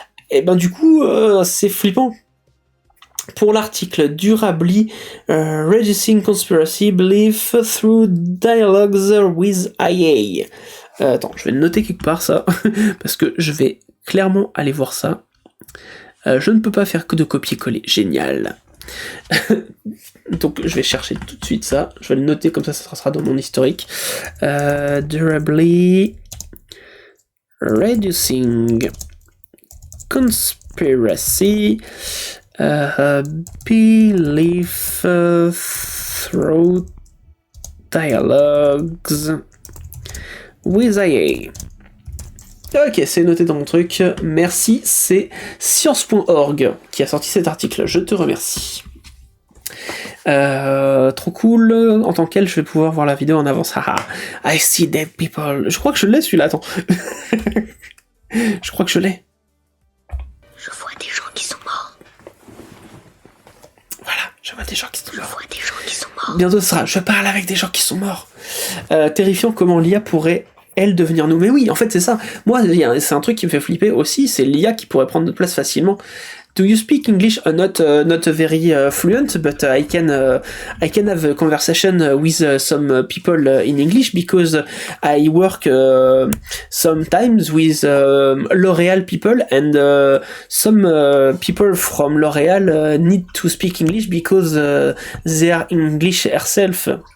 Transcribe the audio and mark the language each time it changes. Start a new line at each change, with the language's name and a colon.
French: Et ben du coup, c'est flippant. Pour l'article Durably Reducing Conspiracy Belief Through Dialogues with IA. Attends, je vais le noter quelque part ça, parce que je vais clairement aller voir ça. Je ne peux pas faire que de copier-coller. Génial. Donc je vais chercher tout de suite ça. Je vais le noter comme ça sera dans mon historique.
English: Durably Reducing Conspiracy Belief through dialogues with IA.
French: Ok, c'est noté dans mon truc. Merci, c'est science.org qui a sorti cet article. Je te remercie. Trop cool. En tant qu'elle, je vais pouvoir voir la vidéo en avance. Haha.
English: I see dead people.
French: Je crois que je l'ai celui-là. Attends. Je crois que je l'ai. Je vois des gens qui sont morts. Voilà, je vois des gens qui sont morts. Je vois des gens qui sont morts. Bientôt ce sera. Je parle avec des gens qui sont morts. Terrifiant comment l'IA pourrait elle devenir nous. Mais oui, en fait c'est ça. Moi, c'est un truc qui me fait flipper aussi, c'est l'IA qui pourrait prendre notre place facilement.
English: Do you speak English? Not very fluent, but I can have a conversation with some people in English because I work sometimes with L'Oréal people and some people from L'Oréal need to speak English because they are English herself.